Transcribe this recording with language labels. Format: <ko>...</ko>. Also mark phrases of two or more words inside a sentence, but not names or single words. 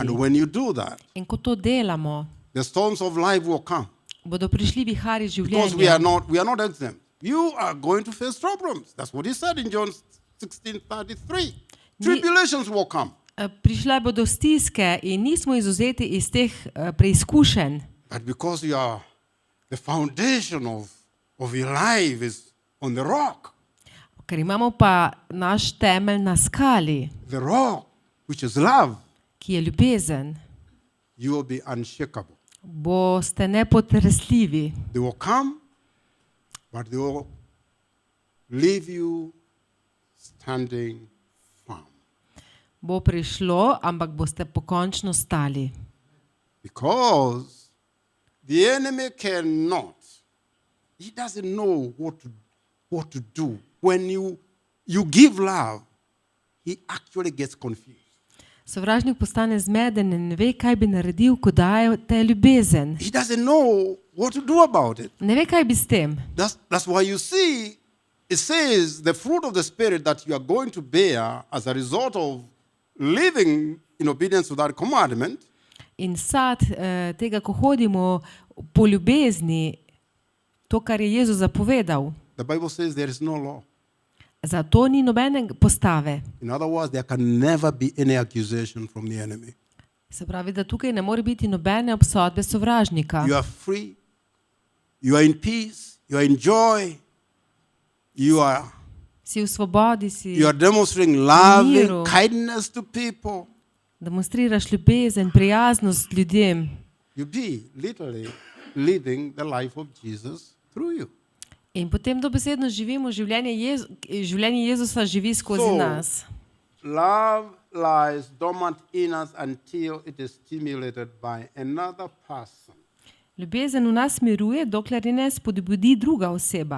<en>And when you do that,</en> <sl>In ko to delamo,</sl> <en>the storms of life will come.</en> <sl>bodo prišli vihari</sl> <en>Because we are</en> <sl>življenja.</sl> <en>not exempt. You are going to face problems. That's what he said in John 16:33. Tribulations will come.</en> <sl>Prišle bodo stiske in nismo izvzeti iz teh preizkušenj.</sl> <en>But because the foundation of your life is on the rock,</en> <sl>Ker imamo pa naš temelj na skali,</sl> <en>the rock, which is love,</en> <sl>ki je ljubezen,</sl> <en>you will be unshakable.</en> <sl>boste nepotresljivi.</sl> <en>They will come, but they will leave you standing firm.</en> <sl>Bo prišlo, ampak boste pokončno stali.</sl> <en>Because the enemy cannot. He doesn't know what to do. When you give love, he actually gets confused.</en> <sl>Sovražnik postane zmeden in ne ve, kaj bi naredil, ko daje te ljubezen.</sl> <en>He doesn't know what to do about it.</en> <sl>Ne ve, kaj bi s tem.</sl> <en>That's why you see, it says the fruit of the Spirit that you are going to bear as a result of living in obedience to that commandment.</en> <sl>In sad tega, ko hodimo po ljubezni, to, kar je Jezus zapovedal,</sl> <en>The Bible says there is no law.</en> <sl>zato ni nobene postave.</sl> <en>In other words, there can never be any accusation from the enemy.</en> <sl>Se pravi, da tukaj ne more biti nobene obsodbe sovražnika.</sl> <en>You are free. You are in peace. You are in joy. You are</en> <sl>Si v svobodi, si</sl> <en>You are demonstrating loving</en> <sl>Miru.</sl> <en>kindness to people.</en> <sl>demonstriraš ljubezen, prijaznost ljudem.</sl> <en>You be literally living the life of Jesus through you.</en> <sl>In potem dobesedno živimo življenje Jezusa živi skozi</sl> <en>So,</en> <sl>nas.</sl> <en>Love lies dormant in us until it is stimulated by another person.</en> <sl>Ljubezen v nas miruje, dokler je ne spodbudi druga oseba.</sl>